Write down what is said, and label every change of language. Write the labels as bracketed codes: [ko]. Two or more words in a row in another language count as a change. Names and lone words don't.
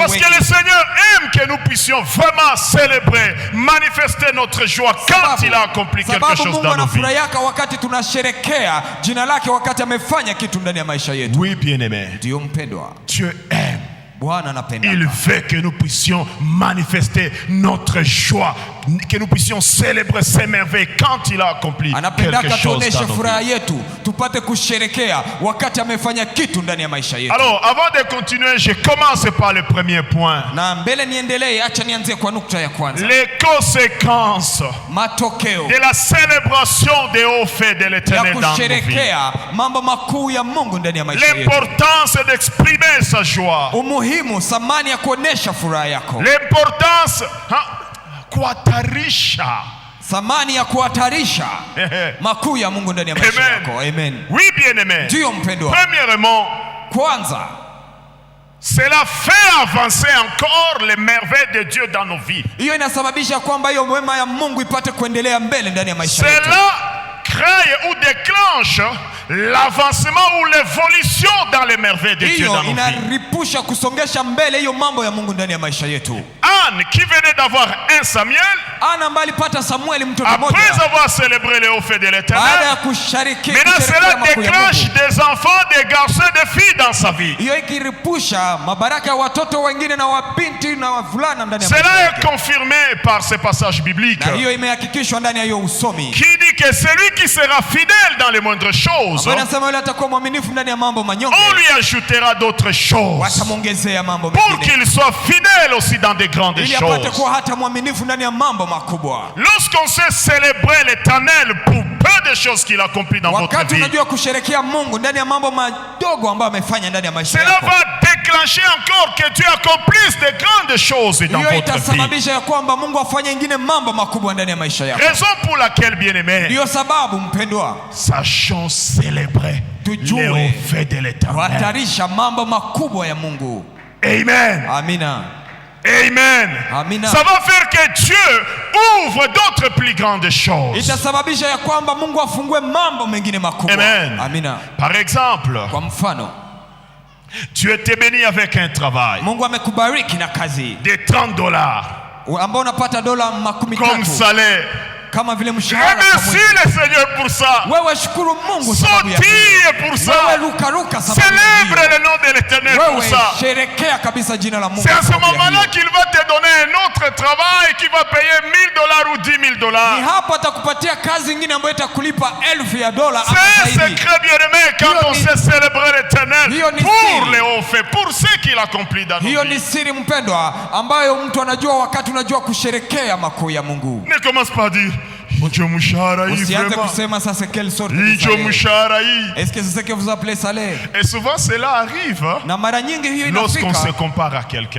[fr] Parce [sw] wengi, [fr] que le Seigneur aime que nous puissions vraiment célébrer, manifester notre joie quand il a accompli quelque [sw] sababu [fr] chose [sw] Mungu [fr] dans nos vies. [sw] anafurahia wakati tunasherekea jina lake, wakati amefanya kitu ndani ya maisha yetu. [fr] Oui, bien-aimé, [sw] Ndiyo mpendwa, [fr] Dieu aime. [sw] Bwana anapenda, [fr] Il veut que nous puissions manifester notre joie, que nous puissions célébrer ses merveilles quand il a accompli [sw] anapendaka [fr] quelque chose [sw] tuoneshe [fr] dans nos [sw] furaha [fr] vies. [sw] yetu, tupate kusherekea wakati amefanya kitu ndani ya maisha yetu. [fr] Alors, avant de continuer, je commence par le premier point. [sw] Na mbele niendelee, acha nianzie kwa nukta ya kwanza, [fr] Les conséquences [sw] matokeo [fr] de la célébration des hauts faits de [sw] ya [fr] l'Éternel dans nos vies. [sw] kusherekea mambo makuu ya Mungu ndani ya maisha yetu. [fr] L'importance d'exprimer sa joie. [sw] Umuhimu, thamani ya kuonesha furaha yako, [fr] L'importance kuhatarisha. [sw] thamani ya kuhatarisha makuu ya Mungu ndani ya maisha [fr] Amen. [sw] yako. [fr] Amen. Oui, bien-aimé. [sw] Ndiyo mpendwa, [fr] Premièrement, [sw] kwanza [fr] cela fait avancer encore les merveilles de Dieu dans nos vies. [sw] hiyo inasababisha kwamba hiyo wema ya Mungu ipate kuendelea mbele ndani ya maisha yetu. [fr] Cela crée ou déclenche l'avancement ou l'évolution dans les merveilles de Dieu [sw] Hiyo [fr] dans nos vies. [sw] inaripusha kusongesha mbele hiyo mambo ya Mungu ndani ya maisha yetu. [fr] Anne, qui venait d'avoir un Samuel, [sw] Ana ambaye alipata Samueli mtoto [fr] après [sw] mmoja, [fr] avoir célébré les hauts faits de [sw] baada [fr] l'Éternel, [sw] ya kusherekea [fr] maintenant cela [sw] makuu ya [fr] déclenche [sw] Mungu, [fr] des enfants, des garçons, des filles dans sa vie. [sw] hiyo ikiripusha mabaraka ya watoto wengine na wabinti na wavulana ndani ya maisha [fr] Cela [sw] yake. [fr] est confirmé par ces passages bibliques [sw] Na hiyo imehakikishwa ndani ya hiyo usomi, [fr] qui dit que celui qui sera fidèle dans les moindres choses, [sw] ambayo inasema yule atakuwa mwaminifu ndani ya mambo manyonge, [fr] on lui ajoutera d'autres choses [sw] watamwongezea mambo [fr] pour [sw] mengine [fr] qu'il soit fidèle aussi dans des grandes [sw] ili apate [fr] choses. [sw] kuwa hata mwaminifu ndani ya mambo makubwa. [fr] Lorsqu'on sait célébrer l'Éternel pour peu de choses qu'il accomplit dans votre [sw] Wakati [fr] vie, [sw] unajua kusherekea Mungu ndani ya mambo madogo ambayo amefanya ndani ya maisha [fr] cela [sw] yako, [fr] va déclencher encore que Dieu accomplisse de grandes choses dans [sw] hiyo [fr] votre vie. [sw] itasababisha ya kwamba Mungu afanye ingine mambo makubwa ndani ya maisha yako. [fr] Raison pour laquelle, bien-aimé, [sw] Ndiyo sababu mpendwa, [fr] sachons célébrer [sw] Tujue. [fr] les hauts faits de l'Éternel. [sw] watarisha mambo makubwa ya Mungu. [fr] Amen. [sw] Amina. [fr] Amen. [sw] Amina. [fr] Ça va faire que Dieu ouvre d'autres plus grandes choses. [sw] Itasababisha ya kwamba Mungu afungue mambo mengine makubwa. [fr] Amen. [sw] Amina. [fr] Par exemple, [sw] Kwa mfano, [fr] Dieu t'est béni avec un travail [sw] Mungu amekubariki na kazi [fr] de $30 [sw] ambao unapata dola 30 [fr] comme salaire. [sw] kama vile mshahara. [fr] Remercie le Seigneur pour ça. [sw] Wewe shukuru Mungu sababu ya [fr] Sautille pour ça. [sw] wewe ruka sababu [fr] Célèbre le nom de l'Éternel pour [sw] wewe [fr] ça. [sw] sherekea kabisa jina la Mungu. [fr] C'est à ce moment-là qu'il va te donner un autre travail qui va payer $1000 ou $10,000. [sw] Ni hapo atakupatia kazi nyingine ambayo itakulipa $1000 [fr] C'est un secret bien-aimé quand on sait célébrer l'Éternel pour les hauts faits, pour ce qu'il accomplit dans nos [sw] hiyo ni [fr] vies. [sw] siri mpendwa, ambayo mtu anajua wakati unajua kusherekea makuu ya Mungu. [fr] Ne commence pas à dire [sw] hicho mshahara hii Usianze [fr] vraiment. [sw] kusema sasa [fr] quelle sorte de [sw] Hicho [fr] salaire. [sw] mshahara hii. [fr] Est-ce que c'est ce que vous appelez salaire? Et souvent cela arrive [sw] Na mara nyingi hiyo [fr] lorsqu'on se [sw] inafika [fr] compare à quelqu'un.